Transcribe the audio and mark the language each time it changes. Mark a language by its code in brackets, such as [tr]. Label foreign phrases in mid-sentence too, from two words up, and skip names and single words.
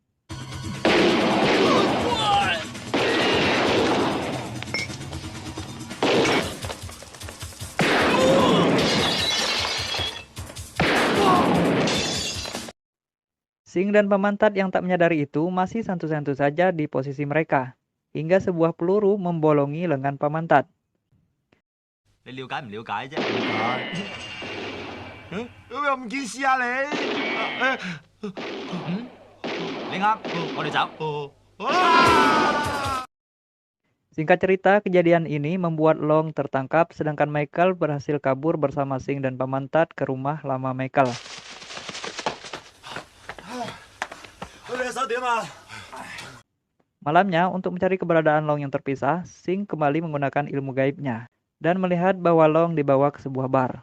[id] Sing dan Pamantat yang tak menyadari itu masih santu-santu saja di posisi mereka, hingga sebuah peluru membolongi lengan Pamantat. [yue] 你了解唔了解啫？了解。咁又唔見試下你？你啱，我哋走。 [id] Singkat cerita, kejadian ini membuat Long tertangkap sedangkan Michael berhasil kabur bersama Sing dan Pamantat ke rumah lama Michael. Malamnya, untuk mencari keberadaan Long yang terpisah, Sing kembali menggunakan ilmu gaibnya dan melihat bahwa Long dibawa ke sebuah bar.